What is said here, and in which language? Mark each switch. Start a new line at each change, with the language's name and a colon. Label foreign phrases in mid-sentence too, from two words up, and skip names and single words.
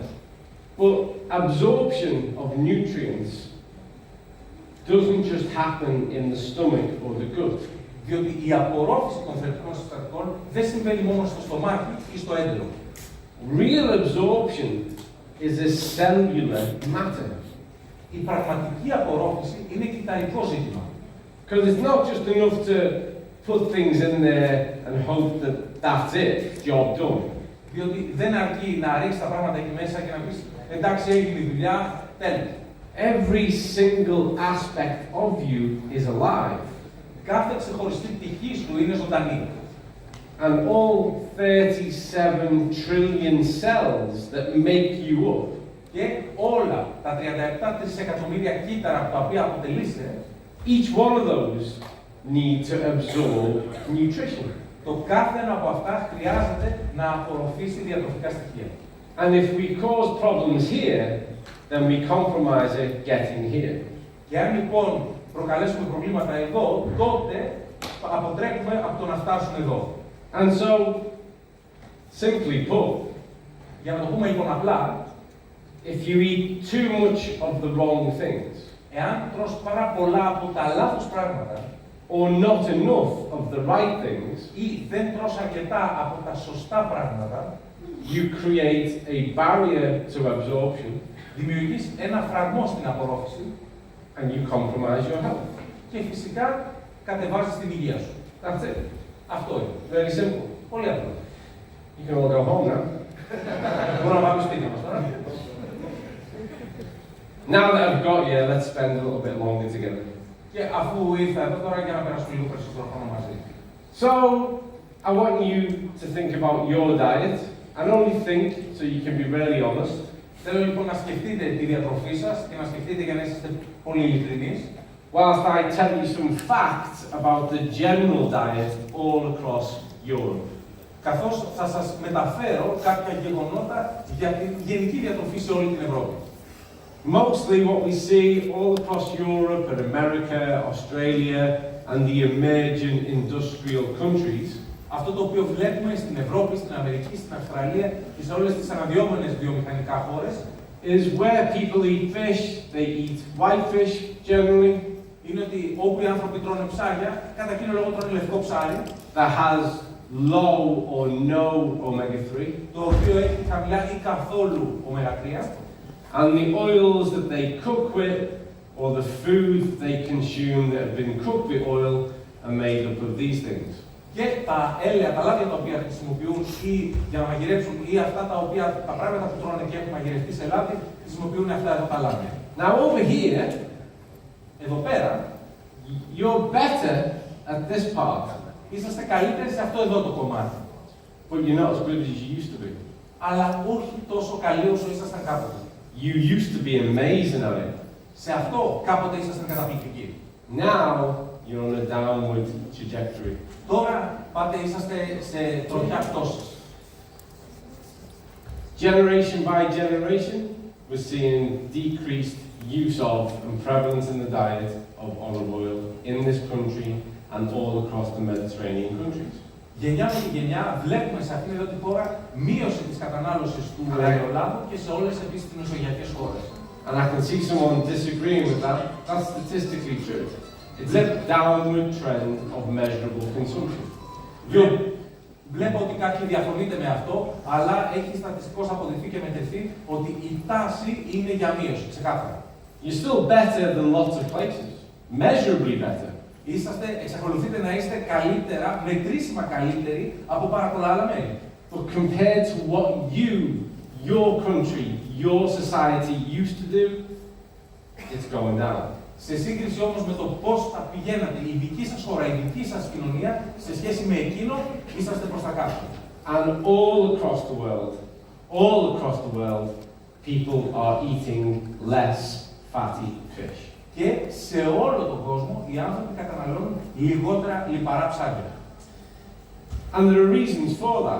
English: But absorption of nutrients doesn't just happen in the stomach or the gut.
Greek: Διότι η απορρόφηση των θρεπτικών συστατικών δεν συμβαίνει μόνο στο στομάχι ή στο έντερο.
English: Real absorption is a cellular matter.
Greek: Η πραγματική απορρόφηση είναι κυταρικό ζήτημα.
English: Because it's not just enough to put things in there and hope that that's it, job done.
Greek: Διότι δεν αρκεί να ρίξεις τα πράγματα εκεί μέσα και να πεις εντάξει έγινε η δουλειά, τέλος.
English: Every single aspect of you is alive.
Greek: Κάθε ξεχωριστή πτυχή σου είναι ζωντανή.
English: And all 37 trillion cells that make you up.
Greek: Και όλα τα 37 τρισεκατομμύρια κύτταρα από τα οποία αποτελείσαι,
English: each one of those need to absorb nutrition.
Greek: Το κάθε ένα από αυτά χρειάζεται να απορροφήσει διατροφικά στοιχεία.
English: And if we cause problems here, then we compromise it getting here.
Greek: Και αν λοιπόν προκαλέσουμε προβλήματα εδώ, τότε αποτρέχουμε από το να φτάσουμε εδώ.
English: And so, simply put,
Greek: για να το πούμε λοιπόν απλά,
English: if you eat too much of the wrong things,
Greek: εάν τρως πάρα πολλά από τα λάθος πράγματα,
English: or not enough of the right things,
Greek: ή δεν τρως αρκετά από τα σωστά πράγματα,
English: you create a barrier to absorption
Greek: δημιουργείς ένα φραγμό στην απορρόφηση
English: and you compromise your health.
Greek: και φυσικά κατεβάζεις την υγεία σου.
English: That's it.
Greek: Αυτό είναι.
English: Very simple.
Greek: Πολύ απλό.
English: You can all go home now.
Greek: Μπορούμε να πάμε σπίτι μας τώρα.
English: Now that I've got you, let's spend a little bit longer together.
Greek: Και αφού ήρθα εδώ τώρα για να περάσουμε λίγο περισσότερο χρόνο μαζί.
English: So, I want you to think about your diet, and only think so you can be really honest.
Greek: Θέλω λοιπόν να σκεφτείτε τη διατροφή σας και να σκεφτείτε για να είστε πολύ ειλικρινείς.
English: Whilst I tell you some facts about the general diet all across Europe.
Greek: Καθώς θα σας μεταφέρω κάποια γεγονότα για τη γενική διατροφή σε όλη την Ευρώπη.
English: Mostly what we see all across Europe and America, Australia, and the emerging industrial countries
Greek: Αυτό το οποίο βλέπουμε στην Ευρώπη, στην Αμερική, στην Αυστραλία και σε όλες τις αναδυόμενες βιομηχανικά χώρες
English: is where people eat fish, they eat white fish generally,
Greek: είναι ότι όπου οι άνθρωποι τρώνε ψάρια, κατά κύριο λόγο τρώνε λευκό ψάρι,
English: that has low or no omega-3,
Greek: το οποίο έχει χαμηλά ή καθόλου ωμέγα-3,
English: and the oils that they cook with, or the food they consume that have been cooked with oil, are made up of these things.
Greek: και τα έλαια, τα λάδια τα οποία χρησιμοποιούν ή για να μαγειρέψουν ή αυτά τα πράγματα που τρώνε και έχουν μαγειρευτεί σε λάδι, χρησιμοποιούν αυτά εδώ τα λάδια.
English: Now over here,
Greek: Εδώ πέρα,
English: you're better at this part,
Greek: είσαστε καλύτεροι σε αυτό εδώ το κομμάτι.
English: but you're not as good as you used to be.
Greek: Αλλά όχι τόσο καλοί όσο ήσασταν κάποτε.
English: You used to be amazing at it.
Greek: Σε αυτό κάποτε ήσασταν καταπληκτικοί.
English: Now you're on a downward trajectory.
Greek: Τώρα πάτε είσαστε σε τροχιά πτώσης.
English: Generation by generation, we're seeing decreased use of and prevalence in the diet of olive oil in this country and all across the Mediterranean countries.
Greek: Γενιά με τη γενιά βλέπουμε σε αυτήν εδώ τη χώρα μείωση της κατανάλωσης του ελαιολάδου και σε όλες επίσης τις μεσογειακές χώρες.
English: And I can see someone disagreeing with that. That's statistically true. It's a downward trend of measurable consumption.
Greek: Βλέπω ότι κάποιοι διαφωνείτε με αυτό, αλλά έχει στατιστικώς αποδειχθεί και μετρηθεί ότι η τάση είναι για μείωση, ξεκάθαρα.
English: You're still better than lots of places. Measurably better.
Greek: Εξακολουθείτε να είστε καλύτερα, μετρήσιμα καλύτεροι από πάρα πολλά άλλα μέρη.
English: But compared to what you, your country, your society used to do, it's going down.
Greek: Σε σύγκριση όμως με το πώς θα πηγαίνατε, η δική σας χώρα, η δική σας κοινωνία, σε σχέση με εκείνο, είσαστε προς τα κάτω.
English: And all across the world, people are eating less fatty fish.
Greek: Και σε όλο τον κόσμο, οι άνθρωποι καταναλώνουν λιγότερα λιπαρά ψάρια.
English: And there are reasons for that.